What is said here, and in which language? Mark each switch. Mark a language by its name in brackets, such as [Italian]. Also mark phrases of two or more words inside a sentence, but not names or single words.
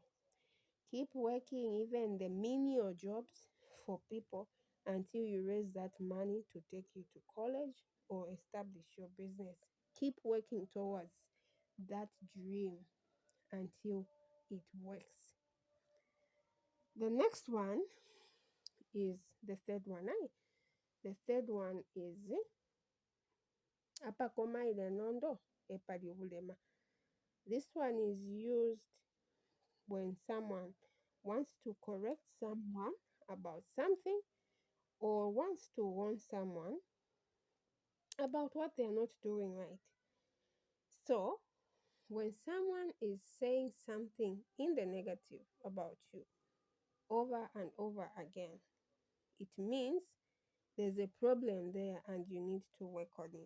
[English] Keep working even the menial jobs for people until you raise that money to take you to college or establish your business. Keep working towards that dream until it works. The next one is the third one. The third one is [Bemba] apakoma ile nondo epali ulema. [English] This one is used when someone wants to correct someone about something or wants to warn someone about what they're not doing right. So, when someone is saying something in the negative about you over and over again, it means there's a problem there and you need to work on it.